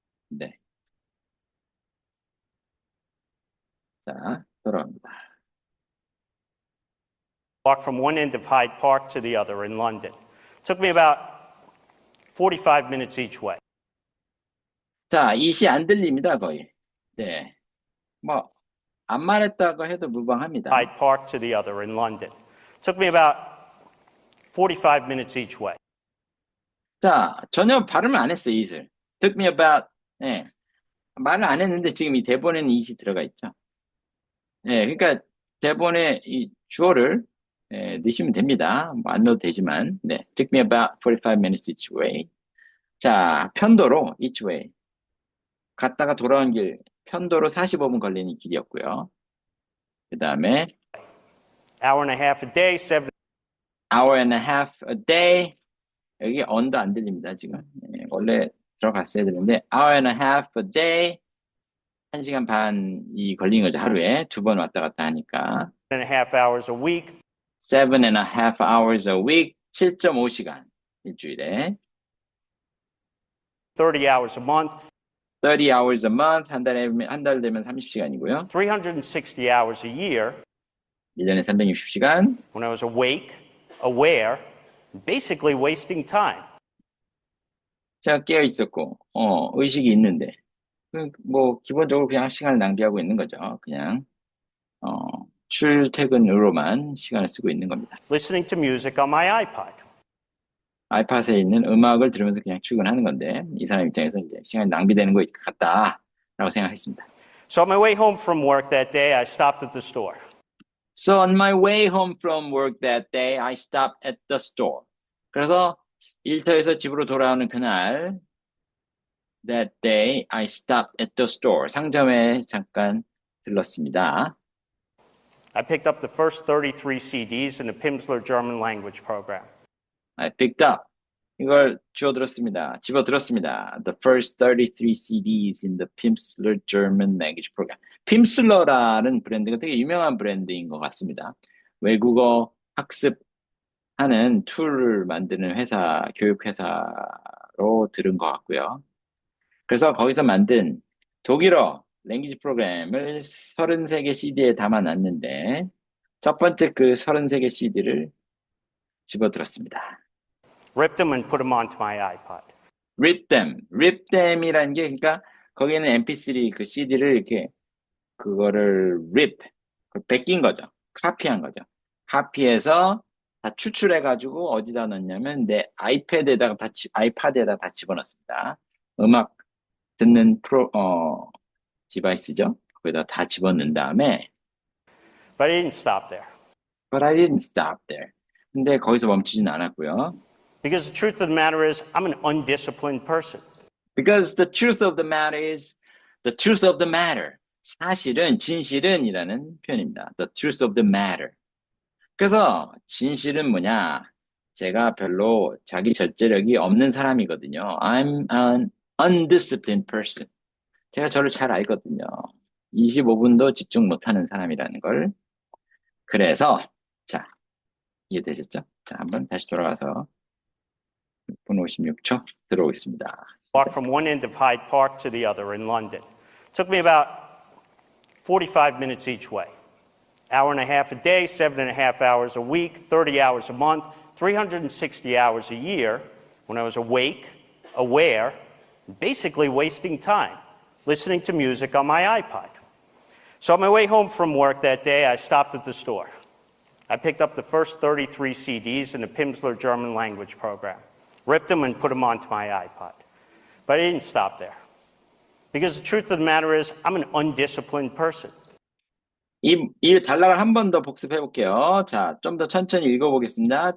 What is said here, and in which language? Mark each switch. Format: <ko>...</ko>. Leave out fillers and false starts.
<ko>네. 자, 돌아옵니다.</ko> <en>Walk from one end of Hyde Park to the other in London. Took me about 45 minutes each way.</en> <ko>자, 이 시 안 들립니다, 거의. 네. 뭐, 안 말했다고 해도 무방합니다.</ko> <en>Hyde Park to the other in London. Took me about 45 minutes each way.</en> <ko>자, 전혀 발음을 안 했어요, it을.</ko> <en>Took me about, 예.</en> <ko>말을 안 했는데 지금 이 대본에는 it이 들어가 있죠. 예, 그러니까 대본에 이 주어를 넣으시면 됩니다. 뭐 안 넣어도 되지만, 네.</ko> <en>Took me about 45 minutes each way.</en> <ko>자, 편도로 each way. 갔다가 돌아온 길, 편도로 45분 걸리는 길이었고요. 그 다음에</ko> <en>Hour and a half a day, 7. hour and a half a day.</en> <ko>여기 on도 안 들립니다, 지금. 원래 들어갔어야 되는데,</ko> <en>hour and a half a day.</en> <ko>1시간 반이 걸린 거죠, 하루에. 2번 왔다 갔다 하니까.</ko> <en>7.5 hours a week. 7.5 hours a week.</en> <ko>7.5시간. 일주일에.</ko> <en>30 hours a month. 30 hours a month.</en> <ko>한 달 되면 30시간이고요.</ko> <en>360 hours a year.</en> <ko>1년에 360시간.</ko> <en>When I was awake, aware, basically wasting time.</en> <ko>제가 깨어 있었고, 의식이 있는데, 뭐, 기본적으로 그냥 시간을 낭비하고 있는 거죠. 그냥, 출퇴근으로만 시간을 쓰고 있는 겁니다.</ko> <en>Listening to music on my iPod.</en> <ko>아이팟에 있는 음악을 들으면서 그냥 출근하는 건데, 이 사람 입장에서 이제 시간이 낭비되는 것 같다라고 생각했습니다.</ko> <en>So on my way home from work that day, I stopped at the store. So on my way home from work that day, I stopped at the store.</en> <ko>그래서 일터에서 집으로 돌아오는 그날, that day,</ko> <en>I stopped at the store.</en> <ko>상점에 잠깐 들렀습니다.</ko> <en>I picked up the first 33 CDs in the Pimsleur German language program. I picked up.</en> <ko>이걸 주워들었습니다. 집어들었습니다.</ko> <en>The first 33 CDs in the Pimsleur German language program.</en> <ko>핌슬러라는 브랜드가 되게 유명한 브랜드인 것 같습니다. 외국어 학습하는 툴을 만드는 회사, 교육회사로 들은 것 같고요. 그래서 거기서 만든 독일어 랭귀지 프로그램을 33개 CD에 담아놨는데 첫 번째 그 33개 CD를 집어들었습니다.</ko> <en>Ripped them and put them onto my iPod. Rip them.</en> <ko>Rip them이라는 게 그러니까 거기에는 MP3 그 CD를 이렇게 그거를 rip, 그걸 베낀 거죠. 카피한 거죠. 카피해서 다 추출해가지고 어디다 넣냐면 내 아이패드에다가 아이팟에다가 다 집어넣습니다. 음악 듣는 디바이스죠. 거기다 다 집어넣은 다음에</ko> <en>But I didn't stop there. But I didn't stop there.</en> <ko>근데 거기서 멈추진 않았고요.</ko> <en>Because the truth of the matter is, I'm an undisciplined person. Because the truth of the matter is, the truth of the matter.</en> <ko>사실은, 진실은이라는 표현입니다.</ko> <en>The truth of the matter.</en> <ko>그래서 진실은 뭐냐? 제가 별로 자기 절제력이 없는 사람이거든요.</ko> <en>I'm an undisciplined person.</en> <ko>제가 저를 잘 알거든요. 25분도 집중 못하는 사람이라는 걸. 그래서 자, 이해되셨죠? 자, 한번 다시 돌아가서 6분 56초 들어오겠습니다.</ko> <en>Walked from one end of Hyde Park to the other in London. Took me about 45 minutes each way. Hour and a half a day, 7.5 hours a week, 30 hours a month, 360 hours a year when I was awake, aware, basically wasting time, listening to music on my iPod. So on my way home from work that day, I stopped at the store. I picked up the first 33 CDs in the Pimsleur German language program, ripped them and put them onto my iPod. But I didn't stop there. Because the truth of the matter is, I'm an undisciplined person.</en> <ko>이 단락을 한 번 더 복습해 볼게요. 자, 좀 더 천천히 읽어보겠습니다.</ko>